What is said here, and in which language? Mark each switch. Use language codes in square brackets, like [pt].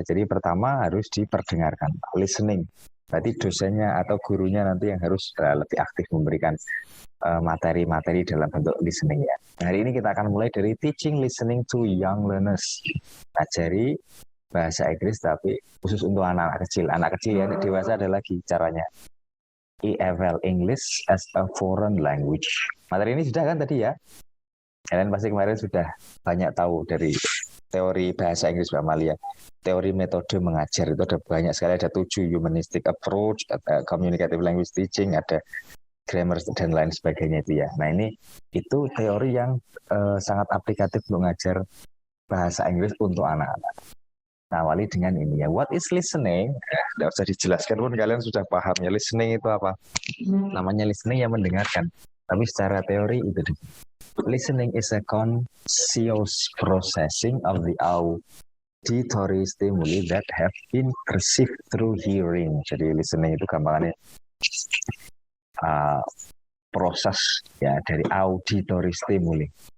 [id] Jadi pertama harus diperdengarkan, listening. Berarti dosennya atau gurunya nanti yang harus lebih aktif memberikan materi-materi dalam bentuk listening ya. Nah, hari ini kita akan mulai dari teaching listening to young learners. Ajari bahasa Inggris tapi khusus untuk anak-anak kecil. Anak kecil ya, dewasa ada lagi caranya. [en] EFL, English as a Foreign Language. [id] Materi ini sudah kan tadi ya? Kalian pasti kemarin sudah banyak tahu dari teori bahasa Inggris Mbak Amalia. Teori metode mengajar itu ada banyak sekali, ada 7, humanistic approach, ada communicative language teaching, ada grammar dan lain sebagainya itu ya. Nah, itu teori yang sangat aplikatif untuk mengajar bahasa Inggris untuk anak-anak. Nah, awali dengan ini ya. What is listening? Tidak usah dijelaskan pun kalian sudah paham ya. Listening itu apa? Namanya listening yang mendengarkan. Tapi secara teori itu. [en] Listening is a conscious processing of the auditory stimuli that have been perceived through hearing. [id] Jadi listening itu gampangannya proses ya dari auditory stimuli.